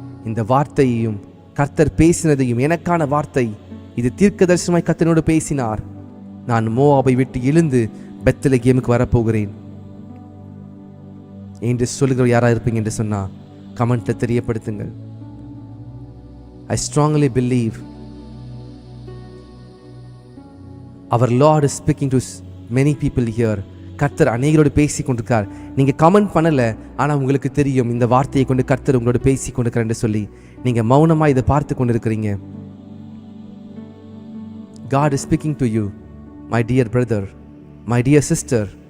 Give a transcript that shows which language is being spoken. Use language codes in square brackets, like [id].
[ta] இந்த வார்த்தையையும் கர்த்தர் பேசினதையும் எனக்கான வார்த்தை, இது தீர்க்க தரிசனமாய் கர்த்தனோடு பேசினார். நான் மோவாபை விட்டு எழுந்து பெத்லகேமுக்கு வரப்போகிறேன் என்று சொல்லுகிற யாரா இருப்பீங்க என்று சொன்னா கமெண்ட்ல தெரியப்படுத்துங்கள். [en] I strongly believe our Lord is speaking to many people here. [ta] கர்த்தர் அநேகரோடு பேசி கொண்டிருக்கார். நீங்க கமெண்ட் பண்ணல, ஆனா உங்களுக்கு தெரியும் இந்த வார்த்தையை கொண்டு கர்த்தர் உங்களோட பேசி கொண்டிருக்கிறார் என்று சொல்லி நீங்க மௌனமா இதை பார்த்து கொண்டிருக்கிறீங்க. [en] God is speaking to you, my dear brother, my dear sister.